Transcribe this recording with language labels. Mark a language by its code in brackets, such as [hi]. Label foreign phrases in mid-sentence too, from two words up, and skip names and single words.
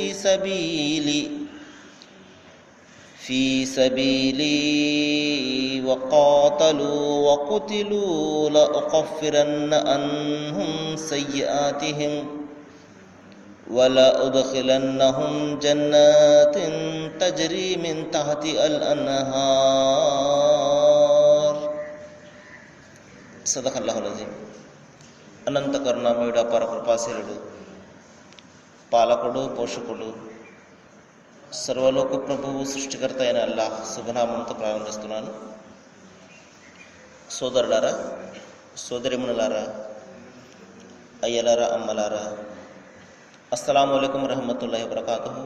[ar] في سبيلي وقاتلوا وقتلوا لأكفرن عنهم سيئاتهم ولأدخلنهم جنات تجري من تحتها الأنهار. صدق الله العظيم. [te] అనంత కరుణామయుడు, అపార కృపాశీలుడు, పాలకుడు, పోషకుడు, సర్వలోక ప్రభువు, సృష్టికర్త అయిన అల్లాహ్ శుభనామంతో ప్రారంభిస్తున్నాను. సోదరులారా, సోదరిమణులారా, అయ్యలారా, అమ్మలారా, [ar] السلام عليكم ورحمة الله وبركاته.